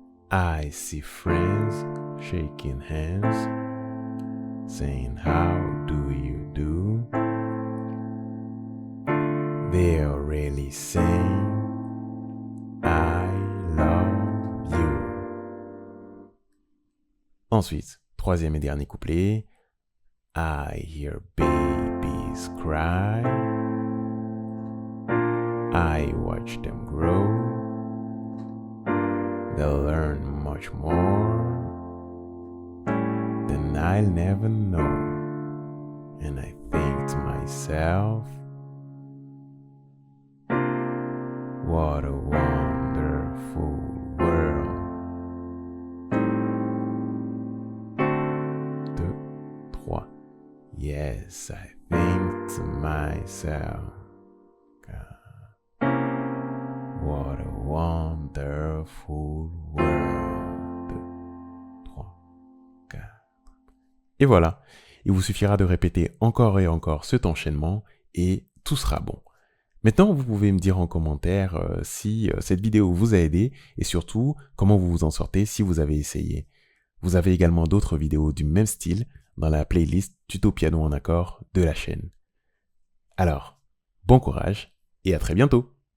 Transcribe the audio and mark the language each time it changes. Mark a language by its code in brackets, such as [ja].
[en] I see friends shaking hands, saying, how do you do? They are really saying, I love you. [fr] Ensuite, troisième et dernier couplet. [en] I hear babies cry, I watch them grow, they'll learn much more than I'll never know. And I think to myself, what a wonderful world. 2, 3. Yes, I think to myself, God, what a wonderful world. 2, 3, 4. [fr] Et voilà, il vous suffira de répéter encore et encore cet enchaînement et tout sera bon. Maintenant, vous pouvez me dire en commentaire si cette vidéo vous a aidé et surtout comment vous vous en sortez si vous avez essayé. Vous avez également d'autres vidéos du même style dans la playlist Tuto piano en accord de la chaîne. Alors, bon courage et à très bientôt!